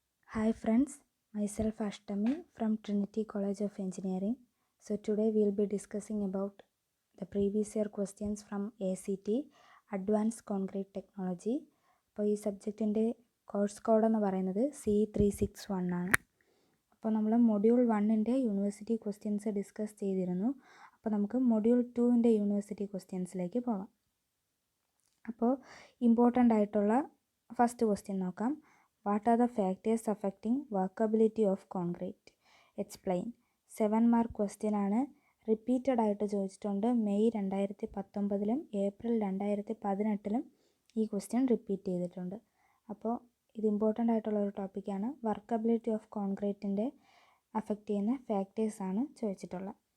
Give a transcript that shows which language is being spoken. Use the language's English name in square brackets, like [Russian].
[English] Hi friends, myself Ashtami from Trinity College of Engineering. So today we will be discussing about the previous year questions from ACT Advanced Concrete Technology. [Malayalam] അപ്പോൾ ഈ സബ്ജക്റ്റിൻ്റെ course code എന്ന് പറയുന്നത് C361 ആണ്. അപ്പോൾ നമ്മൾ module 1ൻ്റെ university questions discuss ചെയ്തിരുന്നു. അപ്പോൾ നമുക്ക് മൊഡ്യൂൾ 2ൻ്റെ യൂണിവേഴ്സിറ്റി ക്വസ്റ്റ്യൻസിലേക്ക് പോകാം. അപ്പോൾ ഇമ്പോർട്ടൻ്റ് ആയിട്ടുള്ള ഫസ്റ്റ് ക്വസ്റ്റ്യൻ നോക്കാം. [English] What are the factors affecting workability of concrete? Explain. [Malayalam] 7 mark question ആണ്. റിപ്പീറ്റഡ് ആയിട്ട് ചോദിച്ചിട്ടുണ്ട്. മെയ് 2019 ഏപ്രിൽ 2018 ഈ ക്വസ്റ്റ്യൻ റിപ്പീറ്റ് ചെയ്തിട്ടുണ്ട്. അപ്പോൾ ഇത് ഇമ്പോർട്ടൻ്റ് ആയിട്ടുള്ള ഒരു ടോപ്പിക്കാണ്. വർക്കബിലിറ്റി ഓഫ് കോൺക്രീറ്റിൻ്റെ അഫക്റ്റ് ചെയ്യുന്ന ഫാക്ടേഴ്സാണ് ചോദിച്ചിട്ടുള്ളത്.